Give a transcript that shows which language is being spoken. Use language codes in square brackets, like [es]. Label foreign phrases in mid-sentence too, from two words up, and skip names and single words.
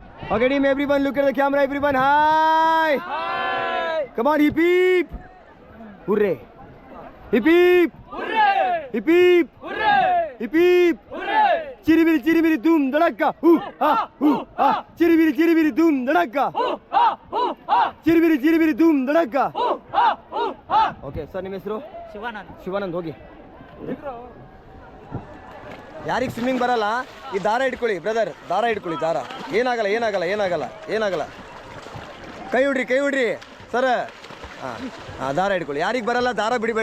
[en] Okay, team, everyone look at the camera. Everyone, hi. Hi. Come on, hip hip. Hooray. Hip hip. Hooray. Hip hip. Hooray. Hip hip. Hooray. Chiribiri doom dadaka. Ha ha. Chiribiri doom dadaka. Ha ha. Chiribiri doom dadaka. Ha ha. Okay, sir, [kn] ನಿಮ್ಮ ಹೆಸರು? ಶಿವಾನಂದ್ ಹೋಗಿ. ಯಾರಿಗೆ ಸ್ವಿಮ್ಮಿಂಗ್ ಬರಲ್ಲ ಈ ದಾರ ಇಟ್ಕೊಳ್ಳಿ ಬ್ರದರ್, ದಾರ ಇಟ್ಕೊಳ್ಳಿ, ದಾರ. ಏನಾಗಲ್ಲ. ಕೈ ಹುಡ್ರಿ ಸರ್. ಹಾಂ ದಾರ ಇಟ್ಕೊಳ್ಳಿ. ಯಾರಿಗೆ ಬರಲ್ಲ ದಾರ ಬಿಡಬೇಡಿ.